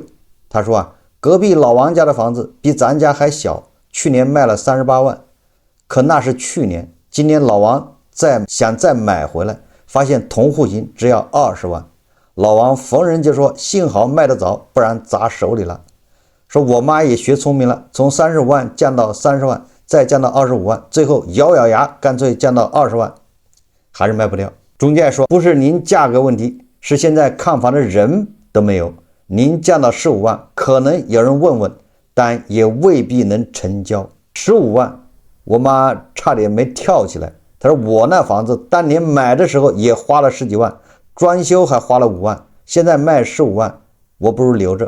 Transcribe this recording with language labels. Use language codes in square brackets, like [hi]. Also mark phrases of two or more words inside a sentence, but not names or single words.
[zh] 她說啊，隔壁老王家的房子比咱家還小，去年賣了38萬，可那是去年，今年老王想再買回來，發現同戶型只要20萬，老王逢人就說幸好賣得早，不然砸手裡了。說我媽也學聰明了，從35萬降到30萬，再降到25萬，最後咬咬牙乾脆降到20萬，還是賣不掉。中介說不是您價格問題，是現在看房的人都沒有，您降到15萬可能有人問問，但也未必能成交。15萬我媽差點沒跳起來，她说我那房子當年買的時候也花了10幾萬，裝修還花了5萬，現在賣15萬，我不如留着。